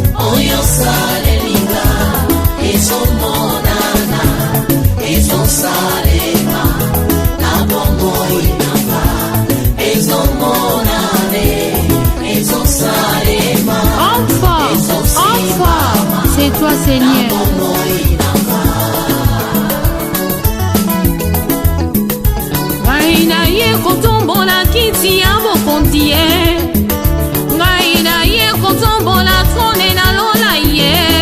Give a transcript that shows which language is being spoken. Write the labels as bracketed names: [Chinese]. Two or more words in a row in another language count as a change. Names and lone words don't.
[Lingala] Oyo salelinga, ezomonana, ezosalema, na bomoi na nga, ezomonane, ezosalema, [French] Enfin, ezosimama, enfin, c'est toi, Seigneur. [Lingala] na bomoi na nga. Ngai na ye kotombola kiti ya bokonzi ye. Ngai na ye kotombola trone na lola ye.